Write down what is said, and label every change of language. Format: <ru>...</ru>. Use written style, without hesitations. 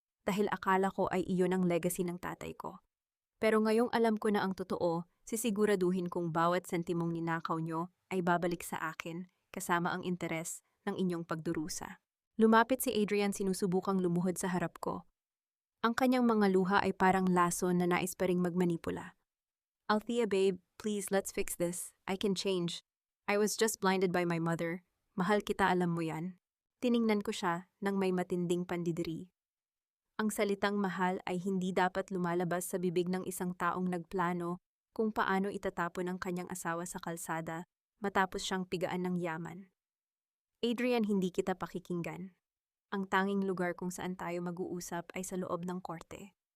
<tl>dahil akala ko ay iyon ang legacy ng tatay ko. Pero ngayong alam ko na ang totoo, sisiguraduhin kong bawat sentimong ninakaw nyo ay babalik sa akin kasama ang interes ng inyong pagdurusa. Lumapit si Adrian sinusubukang lumuhod sa harap ko. Ang kanyang mga luha ay parang lason na nais pa ring magmanipula.</tl> <en>Althea babe, please let's fix this. I can change. I was just blinded by my mother.</en> <tl>Mahal kita, alam mo yan. Tiningnan ko siya nang may matinding pandidiri. Ang salitang mahal ay hindi dapat lumalabas sa bibig ng isang taong nagplano kung paano itatapon ang kanyang asawa sa kalsada matapos siyang pigaan ng yaman. Adrian, hindi kita pakikinggan. Ang tanging lugar kung saan tayo mag-uusap ay sa loob ng korte.</tl>